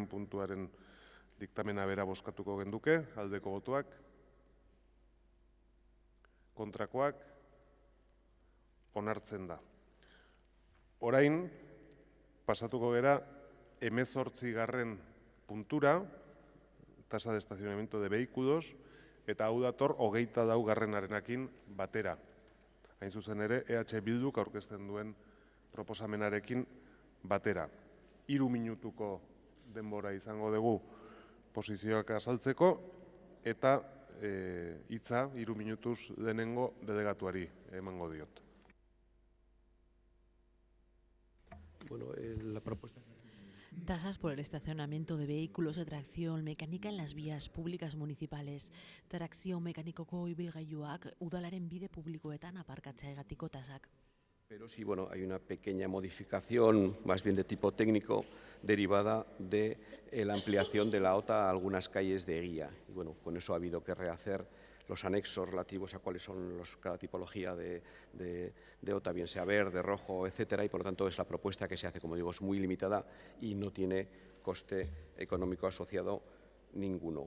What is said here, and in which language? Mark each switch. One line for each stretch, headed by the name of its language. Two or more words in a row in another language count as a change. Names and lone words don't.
Basque: puntuaren diktamena bera bozkatuko genduke, aldeko botuak, kontrakoak, onartzen da. Orain, pasatuko gera 18.
Spanish: puntura, tasa de estacionamiento de vehículos,
Basque: eta hau dator 24. batera. Hain zuzen ere, EH Bilduk aurkezten duen proposamenarekin batera. 3 minutuko denbora izango dugu posizioak azaltzeko, eta hitza 3 minutuz denengo delegatuari emango diot.
Spanish: Bueno, la propuesta... Tasas por el estacionamiento de vehículos de tracción mecánica en las vías públicas municipales.
Basque: Trakzio mekanikoko ibilgailuak udalaren bide publikoetan aparkatzeagatiko tasak.
Spanish: Pero sí, bueno, hay una pequeña modificación, más bien de tipo técnico, derivada de la ampliación de la OTA a algunas calles de Eguía. Y bueno, con eso ha habido que rehacer los anexos relativos a cuáles son cada tipología de OTA, bien sea verde, rojo, etcétera, y por lo tanto es la propuesta que se hace, como digo, es muy limitada y no tiene coste económico asociado ninguno.